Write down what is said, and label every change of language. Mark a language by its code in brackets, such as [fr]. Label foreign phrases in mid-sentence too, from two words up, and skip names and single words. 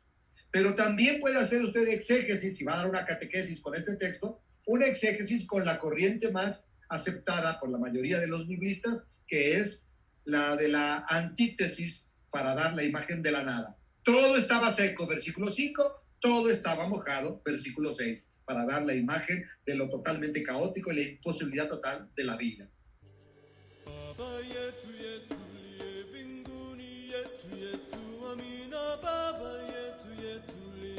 [es] Pero también puede hacer usted exégesis, si va a dar una catequesis con este texto, una exégesis con la corriente más aceptada por la mayoría de los biblistas, que es la de la antítesis, para dar la imagen de la nada. Todo estaba seco, versículo 5, todo estaba mojado, versículo 6, para dar la imagen de lo totalmente caótico y la imposibilidad total de la vida. [sw] Baba yetu yetu liye mbinguni, yetu yetu, amina. Baba yetu yetu